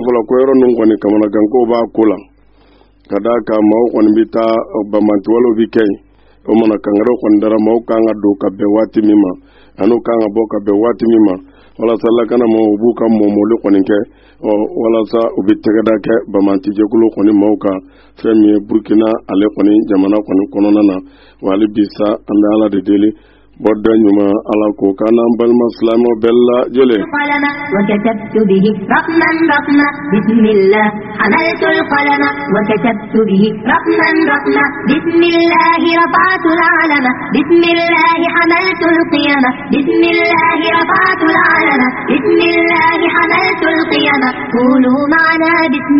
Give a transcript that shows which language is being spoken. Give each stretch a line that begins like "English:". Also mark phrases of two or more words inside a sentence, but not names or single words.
Bambara: fɔ la ko yɔrɔ ninnu kɔni kamanagankow b'a ko la ka d'a kan maaw kɔni bɛ taa bamantiwalew bɛ kɛ yen o mana kangɛrɛw kɔni dara maaw kan ka don ka bɛn waati min ma ani u kan ka bɔ ka bɛn waati min ma walasa lakana maaw u b'u ka mɔmɔli kɔni kɛ walasa u bɛ tɛgɛda kɛ bamantijɛkulu kɔni maaw ka fɛn min ye Burkina ale kɔni jamana kɔni kɔnɔna na wa hali bi sa an bɛ Ala de deli bɔda ɲuman Ala k'o kan n'an balima silamɛw bɛɛ lajɛlen
Arabic: وكتبت به رقما رقما بسم الله حملت القلم وكتبت به رقما رقما بسم الله رفعت العلم بسم الله حملت القيم بسم الله رفعت العلم بسم الله حملت القيم قولوا معنا بسم